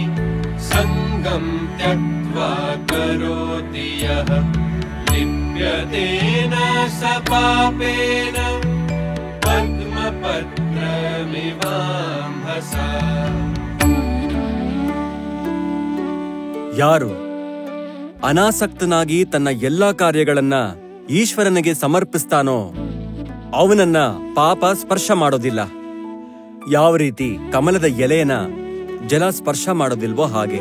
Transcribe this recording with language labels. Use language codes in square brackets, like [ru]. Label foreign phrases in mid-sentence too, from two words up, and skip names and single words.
[sa] सङ्गं त्यक्त्वा करोति यः लिप्यतेन स पापेन पद्मपत्रमिवाम्भसा [kn] ಯಾರು ಅನಾಸಕ್ತನಾಗಿ ತನ್ನ ಎಲ್ಲಾ ಕಾರ್ಯಗಳನ್ನ ಈಶ್ವರನಿಗೆ ಸಮರ್ಪಿಸ್ತಾನೋ ಅವನನ್ನ ಪಾಪ ಸ್ಪರ್ಶ ಮಾಡೋದಿಲ್ಲ. ಯಾವ ರೀತಿ ಕಮಲದ ಎಲೆಯನ್ನ ಜಲ ಸ್ಪರ್ಶ ಮಾಡೋದಿಲ್ವೋ ಹಾಗೆ.